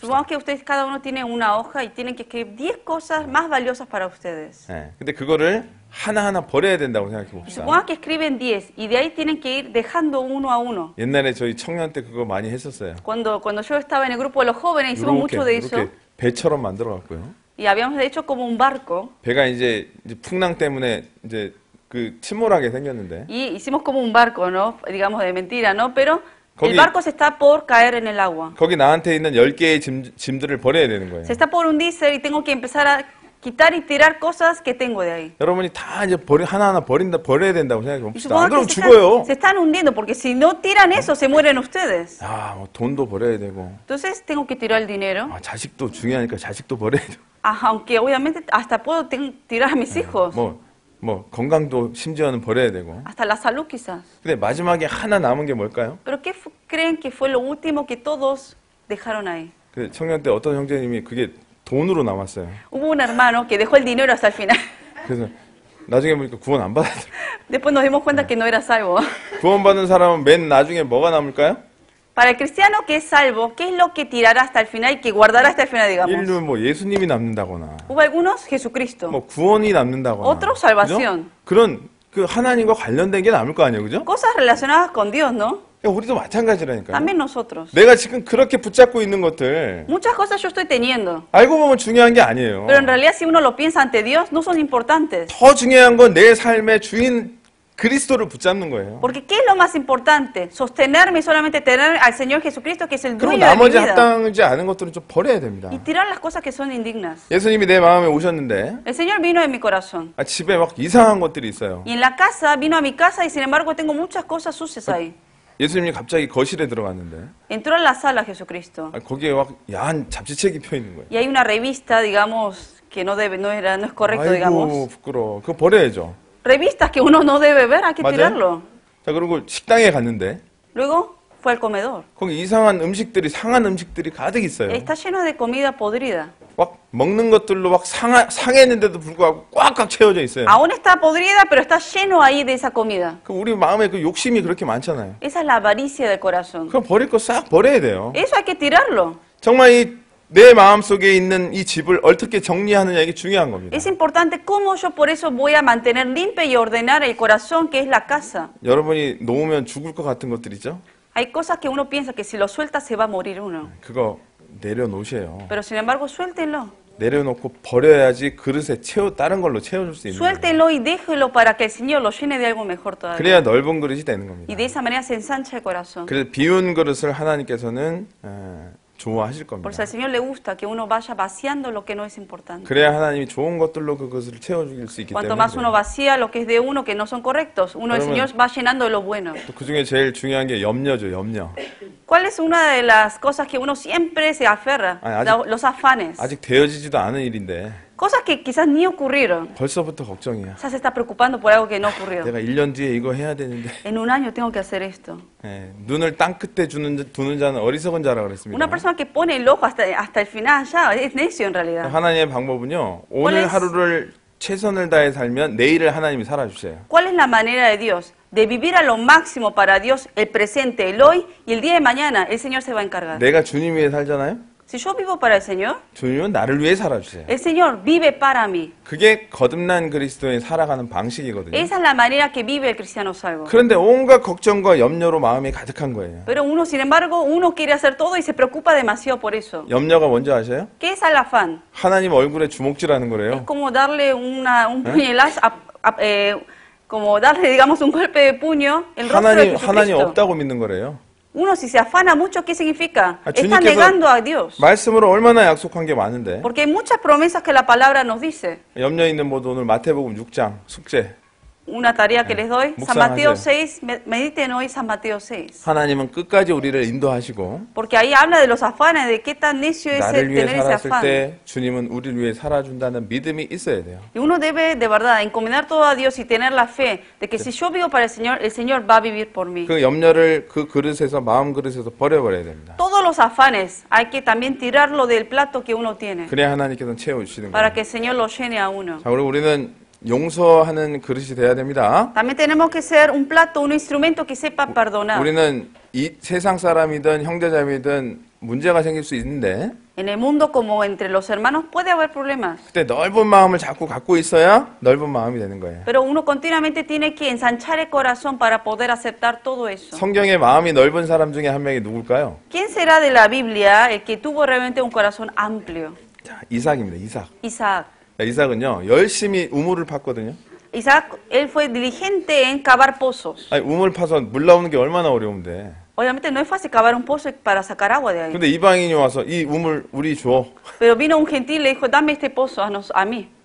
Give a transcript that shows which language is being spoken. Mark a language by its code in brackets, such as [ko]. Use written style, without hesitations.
[es] Supongamos que ustedes cada uno tiene una hoja y tienen que escribir 10 cosas más valiosas para ustedes. [ko] 근데 그거를 하나하나 버려야 된다고 생각해 [es] Y [ko] 봅시다. [es] supongamos que escriben 10 y de ahí tienen que ir dejando uno a uno. [ko] 옛날에 저희 청년 때 그거 많이 했었어요. [es] Cuando yo estaba en el grupo de los jóvenes hicimos mucho de eso. [ko] 이렇게 배처럼 만들어 갖고요. [es] Y habíamos hecho como un barco. [ko] 배가 이제 풍랑 때문에 이제 그 침몰하게 생겼는데. [es] Y hicimos como un barco, ¿no? Digamos de mentira, ¿no? Pero [ko] 거기, [es] el barco se está por caer en el agua. [ko] 거기 나한테 있는 10개의 짐들을 버려야 되는 거예요. [es] Se está por hundirse y tengo que empezar a quitar y tirar cosas que tengo de ahí. [ko] 여러분이 다 이제 하나하나 버려야 된다고 생각해 봅시다. 안 그러면 죽어요. [es] Se están hundiendo porque si no tiran eso se mueren ustedes. [ko] 뭐 돈도 버려야 되고. [es] Entonces tengo que tirar el dinero. [ko] 자식도 중요하니까 자식도 버려야 되고. [es] Aunque obviamente hasta puedo tirar a mis hijos. [ko] 뭐 건강도 심지어는 버려야 되고. [es] Hasta la salud quizás. [ko] 근데 마지막에 하나 남은 게 뭘까요? [es] Pero ¿qué creen que fue lo último que todos dejaron ahí? [ko] 그 청년 때 어떤 형제님이 그게 돈으로 남았어요. [es] Hubo un hermano que dejó el dinero hasta el final. [ko] 그래서 나중에 보니까 구원 안 받았더라고요. [es] Después nos dimos cuenta que no era salvo. [ko] 구원받은 사람은 맨 나중에 뭐가 남을까요? [es] Para el cristiano que es salvo, ¿qué es lo que tirará hasta el final y que guardará hasta el final, digamos? [ko] 일루는 뭐 예수님이 남는다거나. [es] Hubo algunos, Jesucristo. [ko] 뭐 구원이 남는다거나. [es] Otros, salvación. [ko] 그죠? 그런 그 하나님과 관련된 게 남을 거 아니에요, 그죠? [es] Cosas relacionadas con Dios, ¿no? [ko] 우리도 마찬가지라니까요. [es] También nosotros. [ko] 내가 지금 그렇게 붙잡고 있는 것들 [es] Muchas cosas yo estoy teniendo. [ko] 알고 보면 중요한 게 아니에요. [es] Pero en realidad si uno lo piensa ante Dios, no son importantes. [ko] 더 중요한 건 내 삶의 주인 그리스도를 붙잡는 거예요. [es] Porque ¿qué es lo más importante? Sostenerme y solamente tener al Señor Jesucristo que es el [ko] 그럼 [es] dueño de mi [ko] 나머지 [es] vida. [ko] 합당하지 않은 것들은 좀 버려야 됩니다. [es] Y tirar las cosas que son indignas. [ko] 예수님이 내 마음에 오셨는데 [es] El Señor vino en mi corazón. [ko] 집에 막 이상한 것들이 있어요. [es] Y en la casa, vino a mi casa y sin embargo tengo muchas cosas sucias ahí. [ko] 예수님이 갑자기 거실에 들어갔는데 [es] entró a la sala Jesucristo. [ko] 거기에 막 야한 잡지책이 펴 있는 거예요. [es] Y hay una revista, digamos, que no es correcto, [ko] 아이고, [es] digamos. [ko] 부끄러워. 그거 버려야죠. [es] Revistas que uno no debe ver, hay que [ko] 맞아요? [es] tirarlo. [ko] 자, 그리고 식당에 갔는데 [es] Luego fue al comedor. [ko] 거기 이상한 음식들이 상한 음식들이 가득 있어요. [es] Está lleno de comida podrida. [ko] 막 먹는 것들로 막 상했는데도 불구하고 꽉꽉 채워져 있어요. [es] Aún está podrida, pero está lleno ahí de esa comida. [ko] 그 우리 마음에 그 욕심이 그렇게 많잖아요. [es] Esa es la avaricia del corazón. [ko] 그럼 버릴 거 싹 버려야 돼요. [es] Eso hay que tirarlo. [ko] 정말 이 내 마음속에 있는 이 집을 어떻게 정리하느냐 이게 중요한 겁니다. [es] Es importante cómo yo por eso voy a mantener limpia y ordenar el corazón, que es la casa. [ko] 여러분이 놓으면 죽을 것 같은 것들이죠. [es] Hay cosas que uno piensa que si lo suelta se va a morir uno. [ko] 그거 내려놓으세요. [es] Pero sin embargo, suéltenlo. [ko] 내려놓고 버려야지 그릇에 다른 걸로 채워줄 수 있는 거예요. [es] Suéltenlo y déjelo para que el Señor lo llene de algo mejor todavía. [ko] 그래야 넓은 그릇이 되는 겁니다. [es] Y de esa manera se ensancha el corazón. [ko] 그래서 비운 그릇을 하나님께서는 좋아하실 겁니다. [es] Por eso al Señor le gusta que uno vaya vaciando lo que no es importante. [ko] 그래야 하나님이 좋은 것들로 그것을 채워줄 수 있기 [es] Cuanto [ko] 때문에. [es] más uno vacía lo que es de uno que no son correctos, el Señor va llenando de lo bueno. [ko] 또 그 중에 제일 중요한 게 염려죠, 염려. [es] ¿Cuál es una de las cosas que uno siempre se aferra? Los afanes. [ko] 아직 되어지지도 않은 일인데 [es] Cosas que quizás ni ocurrieron. [ko] 벌써부터 걱정이야. [es] Ya se está preocupando por algo que no ocurrió. [ko] 내가 1년 뒤에 이거 해야 되는데. [es] En un año tengo que hacer esto. [ko] 눈을 땅 끝에 두는 자는 어리석은 자라고 그랬습니다. [es] Una persona que pone el ojo hasta el final ya es necio en realidad. [ko] 하나님의 방법은요. 오늘 하루를 최선을 다해 살면 내일을 하나님이 살아주세요. [es] ¿Cuál es la manera de Dios? De vivir a lo máximo para Dios el presente, el hoy y el día de mañana. El Señor se va a encargar. [ko] 내가 주님 위해 살잖아요. [es] Si yo vivo para el Señor, [ko] 주님은 나를 위해 살아주세요. [es] el Señor vive para mí. [ko] 그게 거듭난 그리스도의 살아가는 방식이거든요. [es] Esa es la manera que vive el cristiano salvo. [ko] 그런데 온갖 걱정과 염려로 마음이 가득한 거예요. [es] Pero uno, sin embargo, uno quiere hacer todo y se preocupa demasiado por eso. [ko] 염려가 뭔지 아세요? [es] ¿Qué es el afán? [ko] 하나님 얼굴에 주먹질하는 [es] Es [ko] 거래요. [es] como darle un puñalazo, como darle, digamos, un golpe de puño en el rostro de [ko] 하나님 [es] Jesucristo. [ko] 없다고 믿는 거래요. [es] Uno si se afana mucho, ¿qué significa? Está [ko] 주님께서 [es] negando a Dios. [ko] 말씀으로 얼마나 약속한 게 많은데. [es] Porque hay muchas promesas que la palabra nos dice. [ko] 염려 있는 모두 오늘 마태복음 6장 숙제. [es] Una tarea que les doy, San Mateo 6, mediten hoy San Mateo 6. [ko] 하나님은 끝까지 우리를 인도하시고 [es] Porque ahí habla de los afanes, de qué tan necio es [ko] 나를 위해 [es] tener ese [ko] 살았을 [es] afán. [ko] 때 주님은 우리를 위해 살아준다는 믿음이 있어야 돼요. [es] Y uno debe de verdad encomendar todo a Dios y tener la fe de que si yo vivo para el Señor va a vivir por mí. [ko] 그 염려를 그 그릇에서 마음 그릇에서 버려버려야 됩니다. [es] Todos los afanes hay que también tirarlo del plato que uno tiene [ko] 그래야 하나님께서는 채워주시는 [es] para [ko] 거예요. [es] que el Señor lo llene a uno. [ko] 자, 그리고 우리는 용서하는 그릇이 돼야 됩니다. [es] También tenemos que ser un plato, un instrumento que sepa perdonar. [ko] 우리는 이 세상 사람이든 형제자매든 문제가 생길 수 있는데 [es] En el mundo como entre los hermanos puede haber problemas. [ko] 그때 넓은 마음을 자꾸 갖고 있어야 넓은 마음이 되는 거예요. [es] Pero uno continuamente tiene que ensanchar el corazón para poder aceptar todo eso. [ko] 성경의 마음이 넓은 사람 중에 한 명이 누굴까요? [es] ¿Quién será de la Biblia el que tuvo realmente un corazón amplio? [ko] 자, 이삭입니다. 이삭. [es] Isaac. [ko] 자, 이삭은요 열심히 우물을 팠거든요. [es] Isaac, él fue diligente en cavar pozos. [ko] 아니, 우물 파서 물 나오는 게 얼마나 어려운데. [es] Obviamente no es fácil cavar un pozo para sacar agua de ahí. [ko] 근데 이방인이 와서 이 우물 우리 줘. [es] Pero vino un gentil y le dijo, dame este pozo a mí.